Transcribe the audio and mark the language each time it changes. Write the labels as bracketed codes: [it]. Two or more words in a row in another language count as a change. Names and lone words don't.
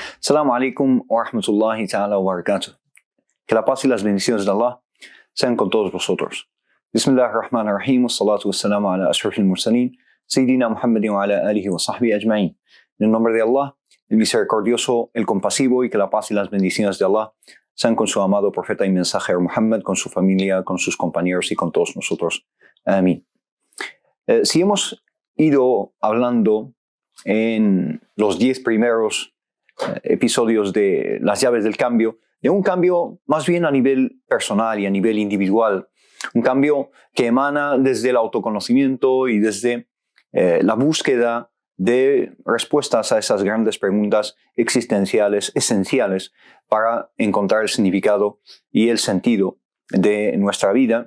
[ar] السلام عليكم ورحمة الله تعالى وبركاته. [es] Que la paz y las bendiciones de Allah sean con todos vosotros. [ar] بسم الله الرحمن الرحيم. والصلاة والسلام على أشرف المرسلين. سيدنا محمد وعلى آله وصحبه أجمعين. [es] En el nombre de Allah, el misericordioso, el compasivo, y que la paz y las bendiciones de Allah sean con su amado profeta y mensajero Muhammad, con su familia, con sus compañeros y con todos nosotros. Amén. Si hemos ido hablando en los 10 primeros episodios de las llaves del cambio, de un cambio más bien a nivel personal y a nivel individual, un cambio que emana desde el autoconocimiento y desde la búsqueda de respuestas a esas grandes preguntas existenciales esenciales para encontrar el significado y el sentido de nuestra vida.